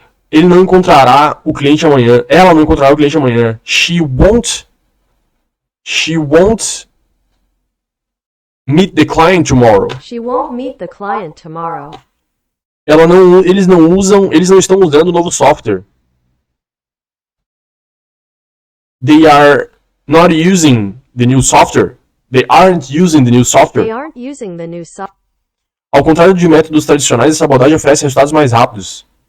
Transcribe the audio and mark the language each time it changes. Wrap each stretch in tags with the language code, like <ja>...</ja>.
<pt>Ele não encontrará o cliente amanhã. Ela não encontrará o cliente amanhã.</pt> <en>She won't meet the client tomorrow. She won't meet the client tomorrow.</en> <pt>Eles não estão usando o novo software.</pt> <en>They are not using the new software. They aren't using the new software. They aren't using the new software.</en> <pt>Ao contrário de métodos tradicionais, essa abordagem oferece resultados mais rápidos.</pt>